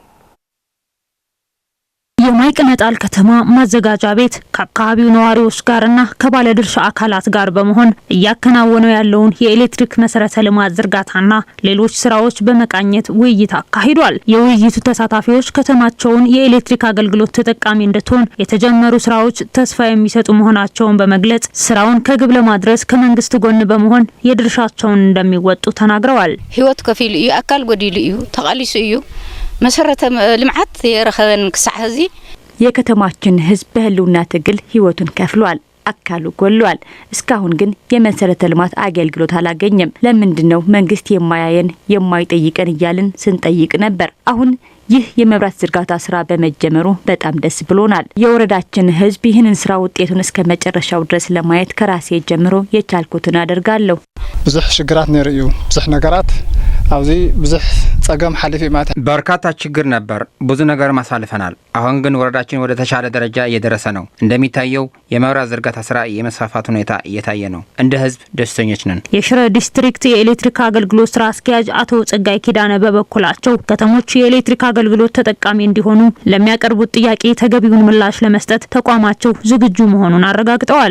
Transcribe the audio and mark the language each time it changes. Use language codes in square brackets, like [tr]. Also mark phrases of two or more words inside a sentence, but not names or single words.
[am] የማይቅነጣል ከተማ ማዘጋጃ ቤት ከአካባቢው ነዋሪዎች ጋርና ከባለድርሻ አካላት ጋር በመሆን እያከናወነው ያለውን የኤሌክትሪክ መሰረተ ልማት ዝርጋታና ሌሎች ስራዎች በመቃኘት ውይይት አካሂዷል። የውይይቱ ተሳታፊዎች ከተማቸውን የኤሌክትሪክ አገልግሎት ተጠቃሚ እንድትሆን የተጀመሩ ስራዎች ተስፋ የሚሰጡ መሆናቸውን በመግለጽ ስራውን ከግብ ለማድረስ ከመንግስት ጎን በመሆን የድርሻቸውን እንደሚወጡ ተናግረዋል። [ti] ህይወት ከፊል እዩ አካል ጎዲሉ እዩ ተቃሊሱ እዩ መሰረተ ልማት የረኸበን ክሳሕዚ [am] የከተማችን ህዝብ በህልውና ትግል ህይወቱን ከፍሏል፣ አካሉ ጎሏል። እስካሁን ግን የመሰረተ ልማት አገልግሎት አላገኘም። ለምንድነው መንግስት የማያየን የማይጠይቀን እያልን ስንጠይቅ ነበር። አሁን ይህ የመብራት ዝርጋታ ስራ በመጀመሩ በጣም ደስ ብሎናል። የወረዳችን ህዝብ ይህንን ስራ ውጤቱን እስከ መጨረሻው ድረስ ለማየት ከራሴ ጀምሮ የቻልኩትን አደርጋለሁ። [ti] ብዙሕ ሽግራት ነርዩ ብዙሕ ነገራት አውዚ ብዙሕ ጸገም ሐሊፍ ማለት [am] በርካታ ችግር ነበር። ብዙ ነገር ማሳልፈናል። አሁን ግን ወረዳችን ወደ ተሻለ ደረጃ እየደረሰ ነው። እንደሚታየው የመብራት ዝርጋታ ስራ የመስፋፋት ሁኔታ እየታየ ነው። እንደ ህዝብ ደስተኞች ነን። የሽረ ዲስትሪክት የኤሌክትሪክ አገልግሎት ስራ አስኪያጅ አቶ ጸጋይ ኪዳነ በበኩላቸው ከተሞች የኤሌክትሪክ አገልግሎት ተጠቃሚ እንዲሆኑ ለሚያቀርቡት ጥያቄ ተገቢውን ምላሽ ለመስጠት ተቋማቸው ዝግጁ መሆኑን አረጋግጠዋል።